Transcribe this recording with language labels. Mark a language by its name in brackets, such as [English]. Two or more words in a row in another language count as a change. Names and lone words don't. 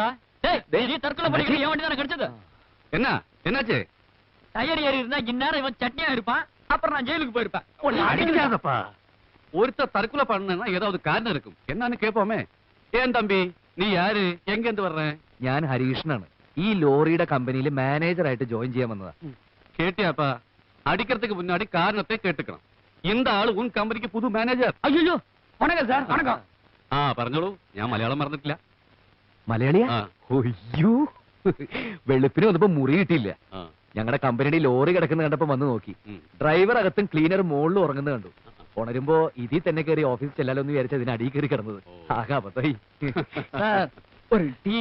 [Tamil] டேய் நீ தற்கொலை பண்ணிக்கிற என் வண்டி தானே கிடைச்சது? என்ன என்னாச்சு? டயர் ஏறி இருந்தா இந்நேரம் இவன் சட்னியா இருப்பான். அப்புறம் நான் ஜெயிலுக்கு போயிருப்பேன். அடிக்காதப்பா. ஒருத்தர் தற்கொலை பண்ணா ஏதாவது காரணம் இருக்கும். என்னன்னு கேட்போமே. ஏன் தம்பி நீ யாரு, எங்க இருந்து வர்ற? [Malayalam] ഞാൻ ഹരീഷനാണ്. ഈ ലോറിയുടെ കമ്പനിയിൽ മാനേജറായിട്ട് ജോയിൻ ചെയ്യാൻ വന്നതാ. [Tamil] கேட்டியாப்பா, அடிக்கிறதுக்கு முன்னாடி காரணத்தை கேட்டுக்கணும். இந்த ஆளு உன் கம்பெனிக்கு புது மேனேஜர். ஐயோ வணக்கம் சார். வணக்கம். [Malayalam] പറഞ്ഞോളൂ, ഞാൻ മലയാളം മറന്നിട്ടില്ല. മലയാളിയാ? ഒയ്യോ, വെളുപ്പിന് വന്നപ്പോ മുറി കിട്ടിയില്ല. ഞങ്ങളുടെ കമ്പനിയുടെ ലോറി കിടക്കുന്ന കണ്ടപ്പോ വന്ന് നോക്കി. ഡ്രൈവർ അകത്തും ക്ലീനർ മുകളിലും ഉറങ്ങുന്നത് കണ്ടു. ഉണരുമ്പോ ഇതിൽ തന്നെ കയറി ഓഫീസിൽ ചെല്ലാലൊന്ന് വിചാരിച്ച അതിന് അടിയിൽ കയറി കിടന്നത്. ആകാപത്തായി. [Tamil] ஒரு டீ?